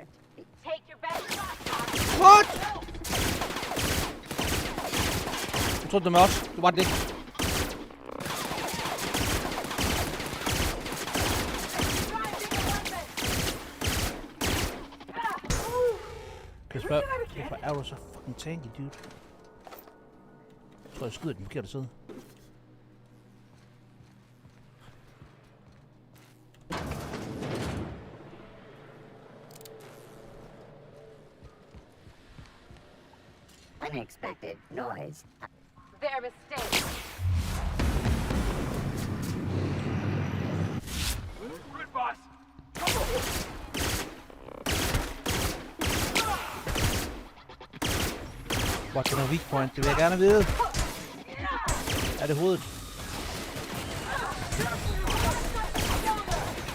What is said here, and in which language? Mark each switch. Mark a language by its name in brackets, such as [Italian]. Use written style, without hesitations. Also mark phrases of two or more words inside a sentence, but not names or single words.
[English] Take your best shot, Doc. What? [Danish] Jeg troede det med os. Det var det ikke. Kan jeg spørge, hvorfor er du så [English] fucking tanky, [Danish] dude? Jeg tror, jeg skyder den forkerte side. [English] Unexpected noise. Their mistake. Good boss. What's the weak point? [Danish] Det vil jeg gerne vide. Er det hovedet?